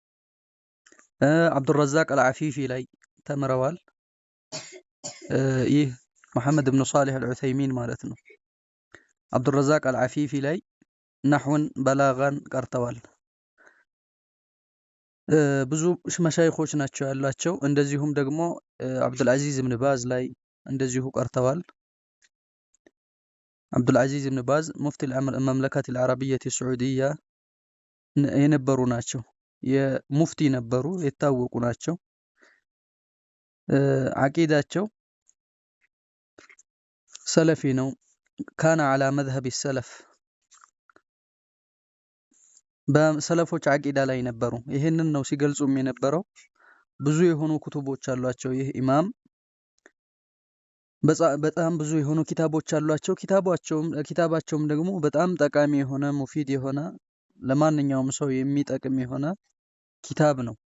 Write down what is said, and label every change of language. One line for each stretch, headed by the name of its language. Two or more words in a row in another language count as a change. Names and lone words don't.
Amharic: አብዱረዛቅ አልዓፊፊ ላይ ተምረዋል። ይህ መሐመድ ኢብኑ ሷሊህ አልዑሰይሚን ማለት ነው። አብዱረዛቅ አልዓፊፊ ላይ ነህውን በላጋን ቀርተዋል። ብዙ መሻይኾች ናቸው ያላቸው። እንደዚሁም ደግሞ አብዱልዓዚዝ ኢብኑ ባዝ ላይ እንደዚሁ ቀርተዋል። አብዱልዓዚዝ ኢብኑ ባዝ ሙፍቲ መምለከት العربية السعودية የነበሩ ናቸው። የሙፍቲ ነበሩ፣ የታወቁ ናቸው። ዓቂዳቸው ሰለፊ ነው።
Arabic: كان على مذهب السلف
Amharic: በሰለፎች ዓቂዳ ላይ ነበሩ። ይሄንን ነው ሲገልጹም የነበረው። ብዙ የሆኑ ኩቱቦች አሏቸው። ይህ ኢማም በጣም ብዙ የሆኑ ኪታቦች አሏቸው። ኪታባቸውም ደግሞ በጣም ጠቃሚ የሆነ ሙፊድ የሆነ ለማንኛውም ሰው የሚጠቅም የሆነ ኪታብ ነው።